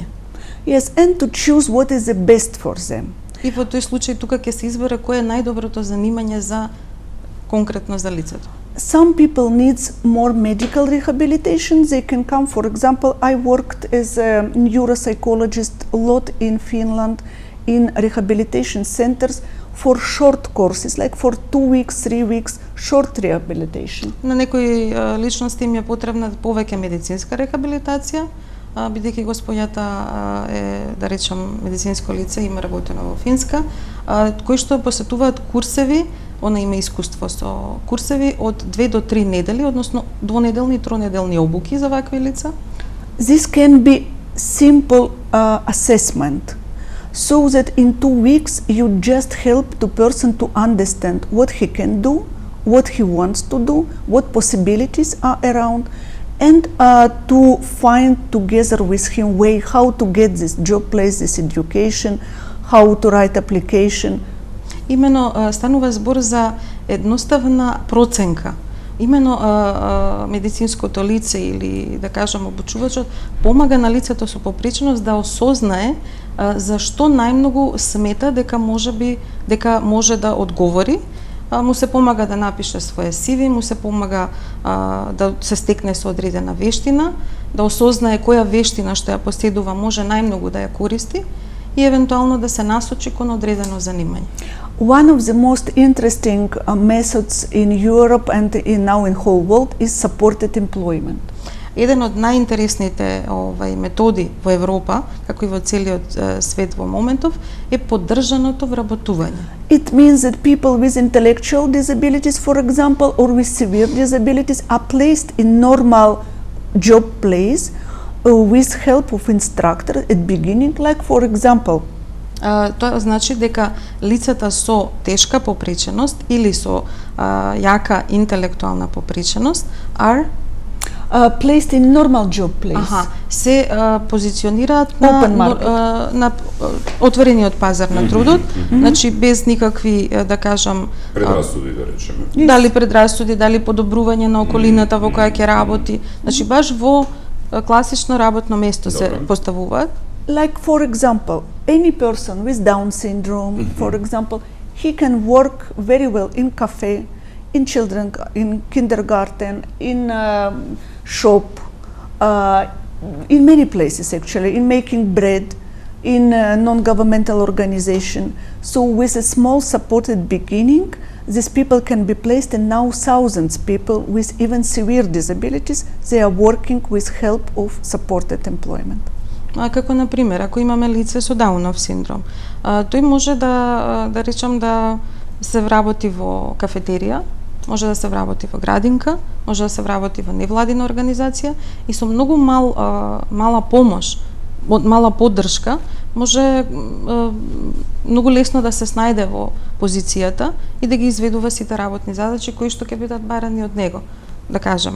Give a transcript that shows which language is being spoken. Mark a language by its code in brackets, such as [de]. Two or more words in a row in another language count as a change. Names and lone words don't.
[en] Yes, and to choose what is the best for them. [mk] И во тој случај тука ќе се избере кое е најдоброто занимање за конкретно за лицето. [en] Some people needs more medical rehabilitation. They can come, for example, I worked as a neuropsychologist a lot in Finland in rehabilitation centers for short courses, like for 2 weeks, 3 weeks, short rehabilitation. [mk] На некои личности им е потребна повеќе медицинска рехабилитација, бидејќи госпоѓата е, да речам, медицинско лице, има работено во Финска, кои што посетуваат курсеви, она има искуство со курсеви од 2 до 3 недели, односно двонеделни и тронеделни обуки за вакви лица. [en] This can be simple assessment, so that in 2 weeks you just help the person to understand what he can do, what he wants to do, what possibilities are around, and to find together with him way how to get this job place, this education, how to write application. [mk] Имено станува збор за едноставна проценка. Имено медицинското лице или да кажам обучувачот помага на лицето со попреченост да осознае зашто најмногу смета дека може да одговори. Му се помага да напише своје CV, му се помага да се стекне со одредена вештина, да осознае која вештина што ја поседува може најмногу да ја користи и евентуално да се насочи кон одредено занимање. [en] One of the most interesting methods in Europe and now in whole world is supported employment. [mk] Еден од најинтересните методи во Европа, како и во целиот свет во моментов, е поддржаното вработување. [en] It means that people with intellectual disabilities, for example, or with severe disabilities are placed in normal job place with help of instructor at beginning, like for example. [mk] Тоа значи дека лицата со тешка попреченост или со јака интелектуална попреченост are [en] placed in normal job place. [mk] Се позиционираат на отворениот пазар на трудот, значи без никакви, да кажам, предрасуди, да речеме. Дали предрасуди, дали подобрување на околината во која ќе работи, значи баш во класично работно место се поставуваат. [en] Like for example, any person with Down syndrome, for example, he can work very well in cafe, in children, in kindergarten, in shop, in many places actually, in making bread, in non-governmental organization. So with a small supported beginning, these people can be placed, and now thousands of people with even severe disabilities, they are working with help of supported employment. [mk] Како на пример, ако имаме лице со Даунов синдром, тој може да речам да се вработи во кафетерија, може да се вработи во градинка, може да се вработи во невладина организација и со многу мала помош, мала поддршка, може многу лесно да се снајде во позицијата и да ги изведува сите работни задачи кои што ќе бидат барани од него, да кажеме.